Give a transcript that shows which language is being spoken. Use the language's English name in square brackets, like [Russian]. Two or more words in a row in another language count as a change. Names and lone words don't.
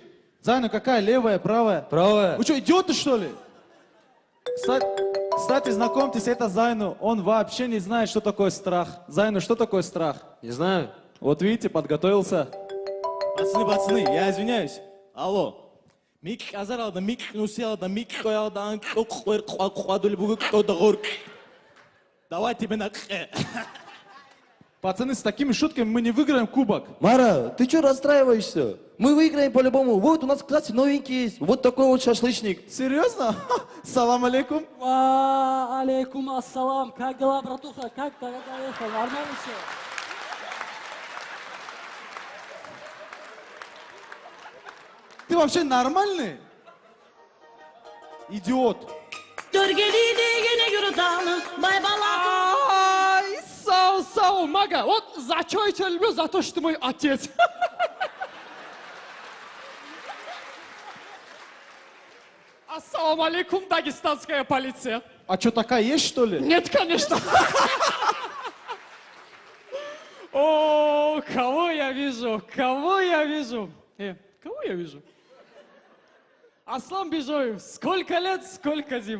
[Russian] Зайна какая, левая, правая? Правая. Вы что, идиоты, что ли? Кстати, знакомьтесь, это Зайну. Он вообще не знает, что такое страх. Зайну, что такое страх? Не знаю. Вот видите, подготовился. Пацаны, я извиняюсь. Алло. Мик казар да мик нусел да мик коядан куадули бугук тодогор. Давай тебе на. Пацаны, с такими шутками мы не выиграем кубок. Мара, ты что расстраиваешься? Мы выиграем по-любому. Вот у нас, кстати, новенький есть. Вот такой вот шашлычник. Серьезно? [Arabic] سلام عليكم. عليكم السلام. [Russian] Как дела, братуха? Как доехал? Нормально все? Ты вообще нормальный? Идиот. Ай, сау, Мага, вот за что я тебя люблю? За то, что ты мой отец. [Arabic] السلام عليكم, [Russian] дагестанская полиция. А что, такая есть, что ли? Нет, конечно. О, кого я вижу? Кого я вижу? Кого я вижу? Аслан Бежоев, сколько лет, сколько зим?